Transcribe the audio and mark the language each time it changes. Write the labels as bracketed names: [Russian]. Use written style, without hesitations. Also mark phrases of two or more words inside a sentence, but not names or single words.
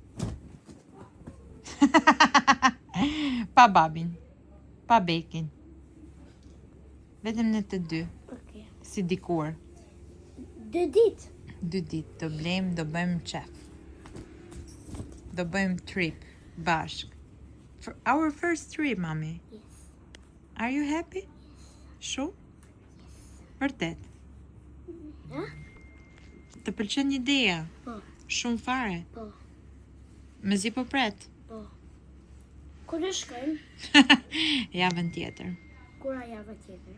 [Albanian] Pa babin. Pa bekin. Vetëm në të dy. Okej. Si dikur. 2 ditë? 2 ditë. Do blejmë, do bëjmë qef. Do bëjmë trip. Bashk. [English] For our first trip, [Albanian] mami. [English] Yes. Are you happy? [Albanian] Shumë? Vërtet? Të pëlqen ideja? Po. Shumë fare? Po. Mezi po pret? Po. Kur e shkojmë? Javën tjetër. Kura java tjetër?